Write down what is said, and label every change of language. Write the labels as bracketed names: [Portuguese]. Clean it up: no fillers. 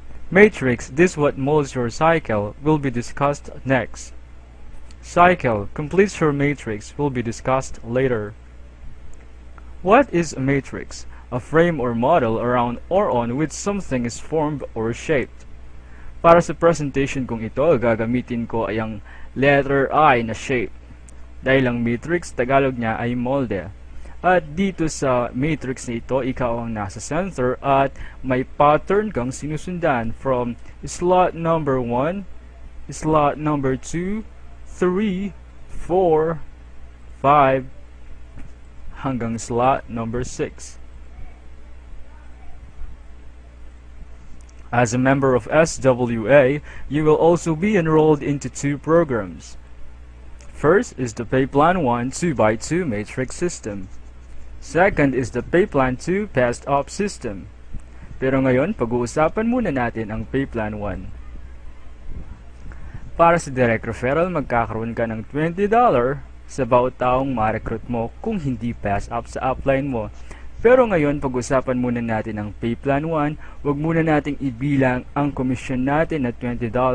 [English] Matrix, this what molds your cycle, will be discussed next. Cycle, completes your matrix, will be discussed later. What is a matrix? A frame or model around or on which something is formed or shaped. [Filipino] Para sa presentation kong ito, gagamitin ko ay ang letter I na shape. Dahil ang matrix, Tagalog niya ay molde. At dito sa matrix na ito, ikaw ang nasa center at may pattern kang sinusundan [English] from slot number 1, slot number 2, 3, 4, 5, [Filipino] hanggang slot number 6. [English] As a member of SWA, you will also be enrolled into two programs. First is the Pay Plan 1 2x2 matrix system. Second is the Pay Plan 2 Passed Up system. [Filipino] Pero ngayon, pag-uusapan muna natin ang Pay Plan 1. Para sa direct referral, magkakaroon ka ng $20 sa bawat taong ma-recruit mo kung hindi pass up sa upline mo. Pero ngayon, pag-usapan muna natin ang Pay Plan 1, huwag muna nating ibilang ang commission natin na $20.